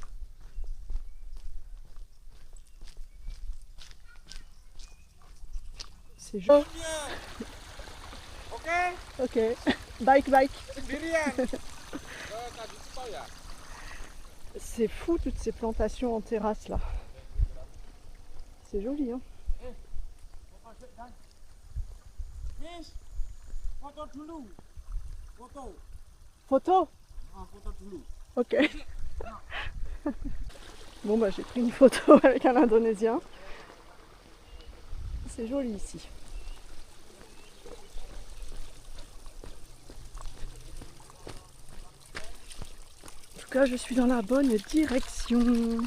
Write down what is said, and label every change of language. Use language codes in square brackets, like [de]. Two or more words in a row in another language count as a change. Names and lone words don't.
[fr] C'est juste. Ok, [en] Ok. Bike, bike. [id] sendirian. [fr] C'est fou toutes ces plantations en terrasse là. C'est joli hein. [id] Miss, foto dulu. Foto. [fr] Photo? [id] Ah, foto dulu. Ok. [fr] Bon bah j'ai pris une photo avec un Indonésien. C'est joli ici. En tout cas je suis dans la bonne direction.